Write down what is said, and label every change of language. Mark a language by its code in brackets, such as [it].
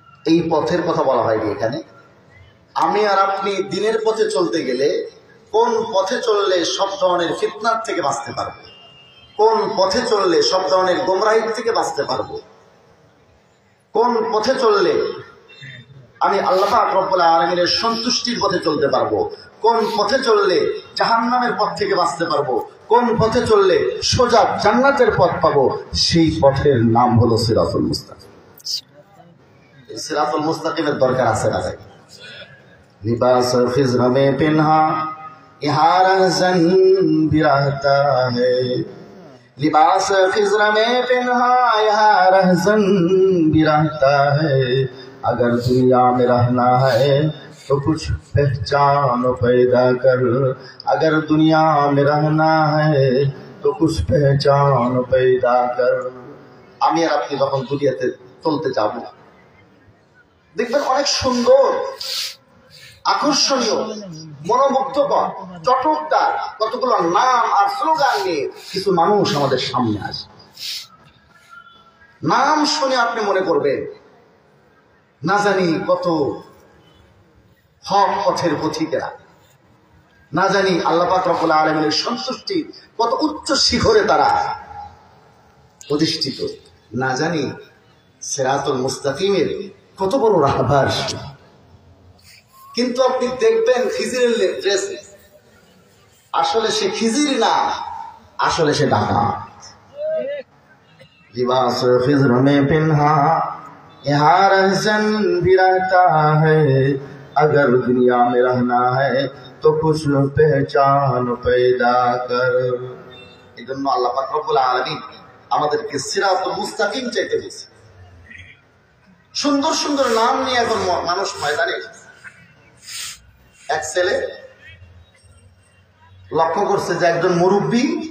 [bn] এই পথের কথা বলা হয়নি এখানে। আমি আর আপনি দ্বীনের পথে চলতে গেলে কোন পথে চললে সব ধরনের ফিতনার থেকে বাঁচতে পারবো, কোন পথে চললে সব ধরনের গোমরাহির থেকে বাঁচতে পারবো, কোন পথে চললে আমি আল্লাহ পাক রব্বুল আলামিনের সন্তুষ্টির পথে চলতে পারবো, কোন পথে চললে জাহান্নামের পথ থেকে বাঁচতে পারবো, কোন পথে চললে সোজা জান্নাতের পথ পাবো, সেই পথের নাম হলো সিরাতুল মুস্তাকিম। এই সিরাতুল মুস্তাকিমের দরকার আছে না ভাই? [hi] लिबास खिज़्र में पिन्हा यहाँ रहज़न भी रहता है, लिबास खिज़्र में पिन्हा यहाँ रहज़न भी रहता है, अगर दुनिया में रहना है तो कुछ पहचान पैदा कर, अगर दुनिया में रहना है तो कुछ पहचान पैदा कर। [bn] আমি আর আপনি যখন দুনিয়াতে চলতে যাব দেখবেন অনেক সুন্দর, আকর্ষণীয়, মনোমুগ্ধকর, চটকদার কতগুলো নাম আর স্লোগান নিয়ে কিছু মানুষ আমাদের সামনে আসে। নাম শুনে আপনি মনে করবেন না জানি কত হক পথের পথিকেরা, না জানি আল্লাহ পাক রব্বুল আলামিনের সন্তুষ্টি কত উচ্চ শিখরে তারা প্রতিষ্ঠিত, না জানি সিরাতুল মুস্তাকিমের কত বড় রাহবার। কিন্তু আপনি দেখবেন খিজিরের ড্রেস, আসলে সে খিজির না, আসলে সে ডাকাত। [hi] लिबास खिज़्र में पिन्हा यहाँ रहज़न भी रहता है, अगर दुनिया में रहना है तो कुछ पहचान पैदा कर। [bn] এই জন্য আল্লাহ পাক রব্বুল আলামিন আমাদেরকে সিরাতুল মুস্তাকিম চাইতে বলেছে। সুন্দর সুন্দর নাম নিয়ে এখন মানুষ ময়দানে এসেছে। এক ছেলে লক্ষ্য করছে যে একজন মুরব্বী